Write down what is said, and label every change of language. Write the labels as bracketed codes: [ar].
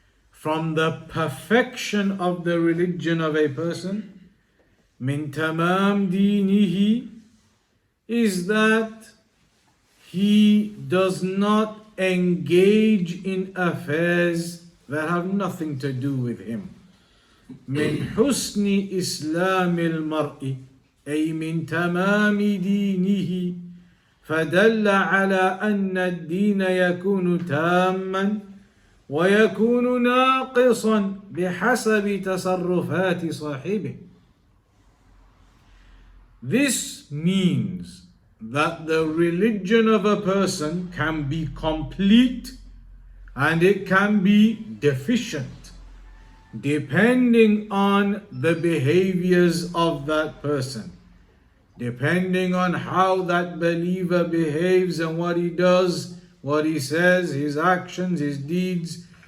[en] From the perfection of the religion of a person, [ar] min tamam dinihi, [en] is that he does not engage in affairs that have nothing to do with him. [ar] Min husni islamil mar'i, ay min tamami dinihi, فدل على أن الدين يكون تاما ويكون ناقصا بحسب تصرفات صاحبه. [en] This means that the religion of a person can be complete and it can be deficient depending on the behaviors of that person, depending on how that believer behaves and what he does, what he says, his actions, his deeds.